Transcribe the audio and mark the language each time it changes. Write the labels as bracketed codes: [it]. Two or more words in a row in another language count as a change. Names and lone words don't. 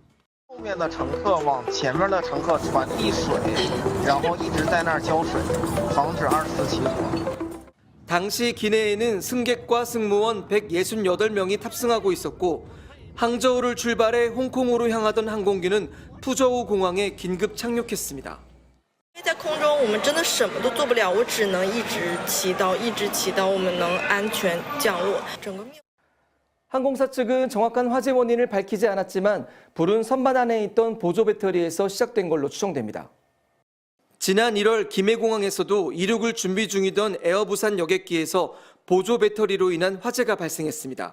[ko] 당시 기내에는 승객과 승무원 168명이 탑승하고 있었고 항저우를 출발해 홍콩으로 향하던 항공기는 푸저우 공항에 긴급 착륙했습니다. [zh] 在空中我们真的什么都做不了，我只能一直祈祷我们能安全降落。 [ko] 항공사 측은 정확한 화재 원인을 밝히지 않았지만 불은 선반 안에 있던 보조 배터리에서 시작된 걸로 추정됩니다. 지난 1월 김해공항에서도 이륙을 준비 중이던 에어부산 여객기에서 보조 배터리로 인한 화재가 발생했습니다.